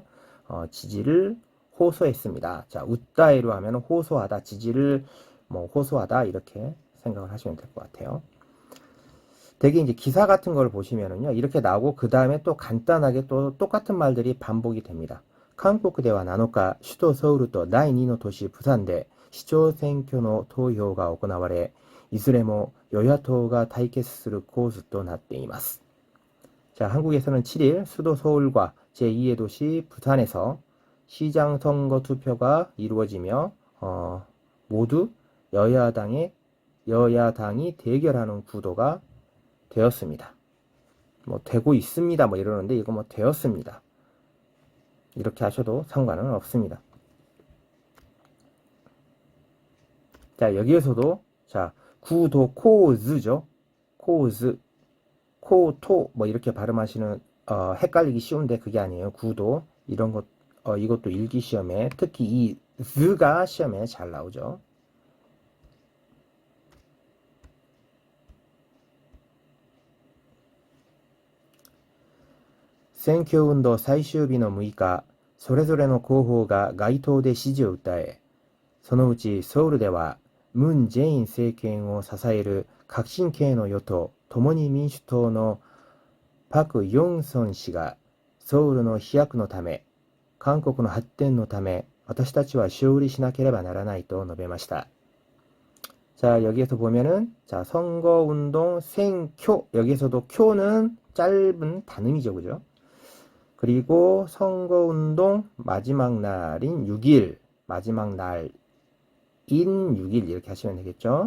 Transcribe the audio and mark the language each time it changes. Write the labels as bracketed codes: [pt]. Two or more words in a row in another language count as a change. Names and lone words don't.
[ko] 지지를 호소했습니다. 자, 웃다에로 하면 호소하다, 지지를 뭐 호소하다 이렇게 생각을 하시면 될 것 같아요. 되게 이제 기사 같은 걸 보시면은요, 이렇게 나오고 그 다음에 또 간단하게 또 똑같은 말들이 반복이 됩니다. [ja] 한국 では7日、首都ソウルと第2の都市プサンで市長選挙の投票が行われ、いずれも与野党が対決する構図となっています。 [ko] 자, 한국에서는 7일 수도 서울과 제2의 도시 부산에서 시장 선거 투표가 이루어지며 모두 여야당이 대결하는 구도가 되었습니다. 뭐 되고 있습니다. 뭐 이러는데 이거 뭐 되었습니다. 이렇게 하셔도 상관은 없습니다. 자, 여기에서도 자, 구도 코즈죠. 코즈, 코토 뭐 이렇게 발음하시는 헷갈리기 쉬운데 그게 아니에요. 구도 이런 것 이것도 일기 시험에 특히 이 즈가 시험에 잘 나오죠. [ja] 選挙運動最終日の6日、それぞれの候補が街頭で支持を訴え、そのうちソウルではムン・ジェイン政権を支える革新系の与党、共に民主党のパク・ヨンソン氏がソウルの飛躍のため、韓国の発展のため、私たちは勝利しなければならないと述べました。 [ko] 자, 여기에서 보면은, 자, 선거운동 생쿄, 여기에서도 쿄는 짧은 단음이죠, 그죠? 그리고 선거운동 마지막 날인 6일, 마지막 날인 6일 이렇게 하시면 되겠죠?